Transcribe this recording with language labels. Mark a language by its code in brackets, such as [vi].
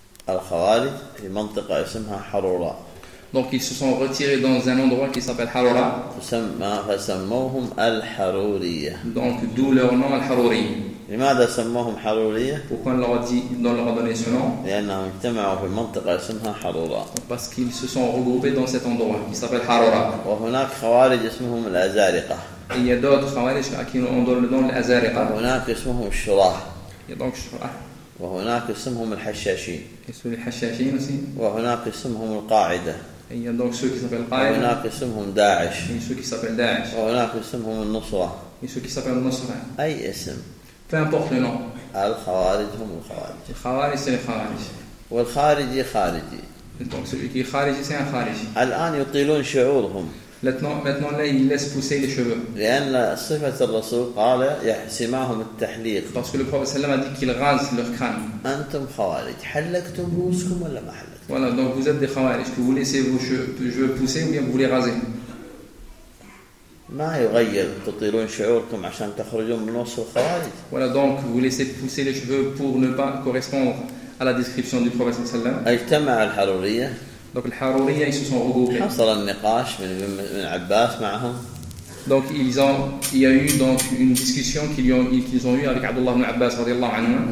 [ar] الخوارج في منطقة اسمها حرورة. [fr] Donc ils se sont retirés dans un endroit qui s'appelle Harura. [ar] فسموهم الحرورية. [fr] Donc d'où leur nom الحرورية. [ar] لماذا سموهم حرورية؟ لأنهم اجتمعوا في منطقة اسمها حرورة. [fr] Parce qu'ils se sont regroupés dans cet endroit qui s'appelle Harora. [ar] وهناك خوارج اسمهم الأزارقة. [fr] Il y a d'autres خوارج qui ont le nom الأزارقة. [ar] وهناك اسمهم الشراح. [fr] Il y a donc الشراح. [ar] وهناك اسمهم الحشاشين. اسمهم الحشاشين [fr] aussi. [ar] وهناك اسمهم القاعدة. [fr] Il y a donc ceux qui s'appellent [ar] القاعدة. وهناك اسمهم داعش. [fr] Et ceux qui s'appellent داعش. [ar] وهناك اسمهم النصرة. [fr] Et ceux qui s'appellent النصرة. [ar] أي اسم. [fr] Peu importe le nom. [ar] الخوارج هم الخوارج. [fr] الخوارج c'est les خوارج. [ar] والخارجي خارجي. [fr] Donc celui qui est خارجي c'est un خارجي. [ar] الآن يطيلون شعورهم. [fr] Maintenant là ils laissent pousser les cheveux. [ar] لأن صفة الرسول قال يحسماهم التحليق. [fr] Parce que le prophète a dit qu'il rase leur crâne. [ar] أنتم خوارج حلقتم رؤوسكم ولا ما حلقت. [fr] Voilà donc vous êtes des خوارج que vous laissez vos cheveux pousser ou bien vous les rasez. [ar] ما يغير تطيلون شعوركم عشان تخرجون من نص الخوارج. [fr] Voilà donc vous laissez pousser les cheveux pour ne pas correspondre à la description du prophète sallam. [ar] اجتمع الحرورية. [fr] Donc الحرورية ils se sont regroupés. [ar] حصل النقاش من عباس معهم. [fr] Donc il y a eu une discussion qu'ils ont eu avec Abdullah ibn Abbas [ar] رضي الله عنه.